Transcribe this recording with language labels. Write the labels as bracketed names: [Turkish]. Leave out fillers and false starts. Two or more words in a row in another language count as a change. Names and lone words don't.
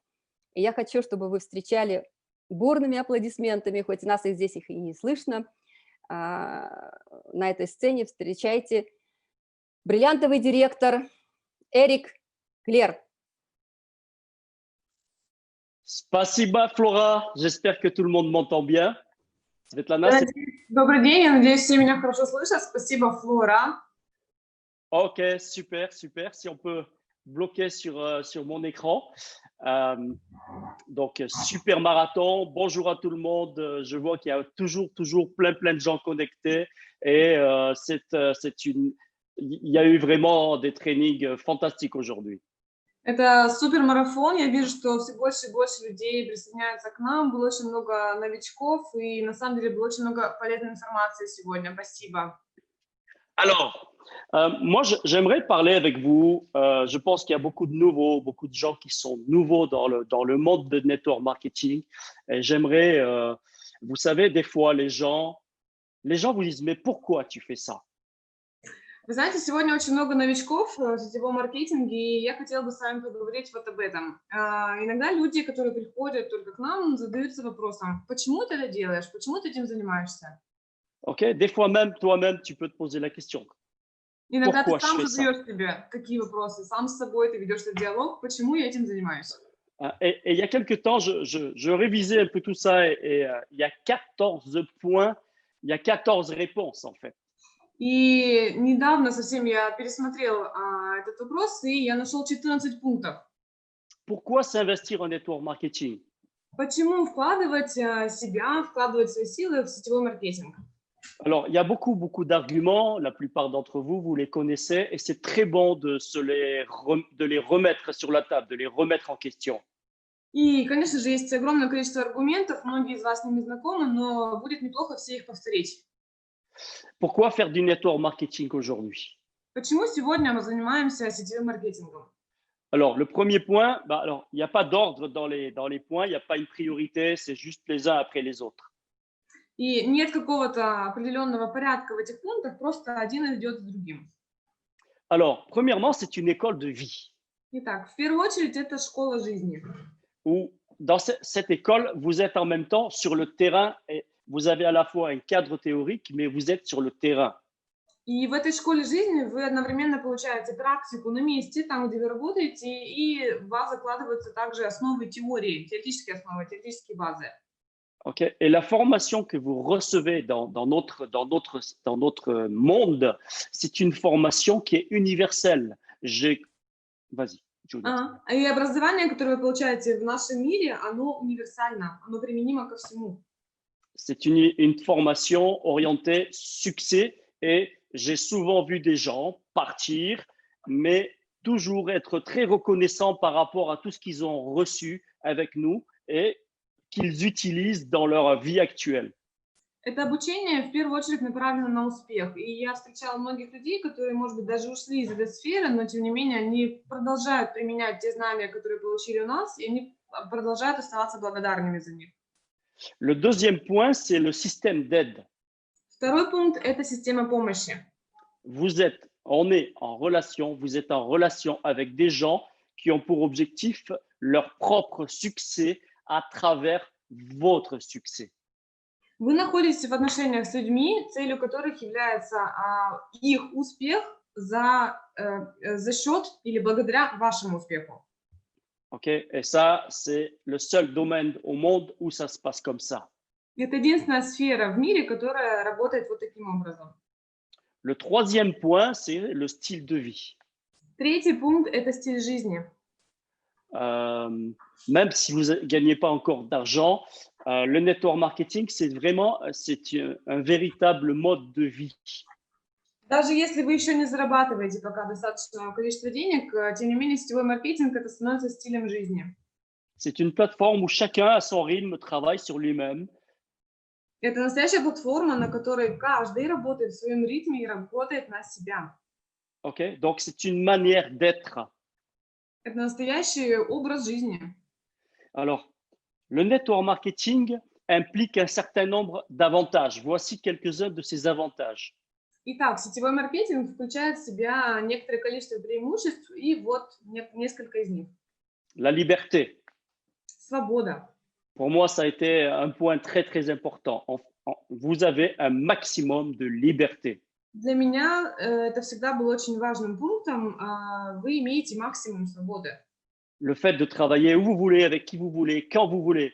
[Russian] И я хочу, чтобы вы встречали бурными аплодисментами, хоть нас и здесь их и не слышно, на этой сцене встречайте бриллиантовый директор Эрик Клер. Спасибо, Flora. [French] J'espère que tout le monde m'entend bien. [Russian] Svetlana, Добрый день, я надеюсь, все меня хорошо слышат. Спасибо, Флора. [French] Ok, super, super. Si on peut bloquer sur mon écran. Donc, super marathon. Bonjour à tout le monde. Je vois qu'il y a toujours plein de gens connectés. Et il y a eu vraiment des trainings fantastiques aujourd'hui. [Russian] Это супермарафон. Я вижу, что все больше и больше людей присоединяются к нам. Было очень много новичков, и на самом деле было очень много полезной информации сегодня. Спасибо. [French] Alors, moi, j'aimerais parler avec vous. Je pense qu'il y a beaucoup de nouveaux, beaucoup de gens qui sont nouveaux dans le monde de [English] network marketing. [French] Et j'aimerais, vous savez, des fois, les gens vous disent, mais pourquoi tu fais ça? [Russian] Вы знаете, сегодня очень много новичков в сетевом маркетинге, и я хотела бы с вами поговорить вот об этом. Иногда люди, которые приходят только к нам, задаются вопросом, почему ты это делаешь, почему ты этим занимаешься? [French] Ok? Des fois même, toi-même, tu peux te poser la question. [Russian] Иногда ты [French] Pourquoi je [Russian] сам [French] fais ça? [Russian] задаешь себе такие вопросы, сам с собой, ты ведешь этот диалог, почему я этим занимаюсь? [French] Et il y a quelques temps, je révisais un peu tout ça et il y a 14 points, il y a 14 réponses en fait. [Russian] И недавно совсем я пересмотрел этот вопрос, и я нашел 14 пунктов. [French] Pourquoi s'investir en [English] network marketing? [Russian] Почему вкладывать себя, вкладывать свои силы в сетевой маркетинг? [French] Alors, il y a beaucoup, beaucoup d'arguments. La plupart d'entre vous, vous les connaissez et c'est très bon de les remettre sur la table, de les remettre en question. [Russian] И, конечно же, есть огромное количество аргументов, многие из вас с ними знакомы, но будет неплохо все их повторить. [French] Pourquoi faire du [English] network marketing [French] aujourd'hui? [Russian] Почему сегодня мы занимаемся сетевым маркетингом? [French] Alors, le premier point, il n'y a pas d'ordre dans les points, il n'y a pas une priorité, c'est juste les uns après les autres. [Russian] И нет какого-то определенного порядка в этих пунктах, просто один идет за другим. [French] Alors, premièrement, c'est une école de vie. [Russian] Итак, в первую очередь, это школа жизни. [French] Où dans cette école, vous êtes en même temps sur le terrain et vous avez à la fois un cadre théorique, mais vous êtes sur le terrain. [Russian] И в этой школе жизни вы одновременно получаете практику на месте, там, где вы работаете, и у вас закладываются также основы теории, теоретические основы, теоретические базы. [French] Okay. Et la formation que vous recevez dans notre monde, c'est une formation qui est universelle. Vas-y, Juliette. [Russian] И образование, которое вы получаете в нашем мире, оно универсально, оно применимо ко всему. [French] C'est une formation orientée succès et j'ai souvent vu des gens partir, mais toujours être très reconnaissants par rapport à tout ce qu'ils ont reçu avec nous et qu'ils utilisent dans leur vie actuelle. [Russian] Это обучение в первую очередь направлено на успех. И я встречала многих людей, которые, может быть, даже ушли из этой сферы, но тем не менее они продолжают применять те знания, которые получили у нас, и они продолжают оставаться благодарными за них. [French] Le deuxième point, c'est le système d'aide. [Russian] Второй пункт – это система помощи. [French] On est en relation, vous êtes en relation avec des gens qui ont pour objectif leur propre succès à travers votre succès. [Russian] Вы находитесь в отношениях с людьми, целью которых является их успех за счет или благодаря вашему успеху. [French] Okay? Et ça, c'est le seul domaine au monde où ça se passe comme ça. [Russian] Это единственная сфера в мире, которая работает вот таким образом. [French] Le troisième point, c'est le style de vie. [Russian] Tretий пункт – это стиль жизни. [French] Même si vous ne gagnez pas encore d'argent, le [English] network marketing, [French] c'est un véritable mode de vie. [Russian] Даже если вы еще не зарабатываете пока достаточное количество денег, тем не менее сетевой маркетинг это становится стилем жизни. [French] C'est une plateforme où chacun à son rythme travaille sur lui-même. [Russian] Это настоящая платформа, на которой каждый работает в своем ритме и работает на себя. [French] Okay? Donc, c'est une manière d'être. [Russian] Это настоящий образ жизни. [French] Alors, le [English] network marketing [French] implique un certain nombre d'avantages. Voici quelques-uns de ces avantages. [Russian] Итак, сетевой маркетинг включает в себя некоторое количество преимуществ, и вот несколько из них. [French] La liberté. [Russian] Свобода. [French] Pour moi, ça a été un point très, très important. Vous avez un maximum de liberté. [Russian] Для меня это всегда было очень важным пунктом. Вы имеете максимум свободы. [French] Le fait de travailler où vous voulez, avec qui vous voulez, quand vous voulez.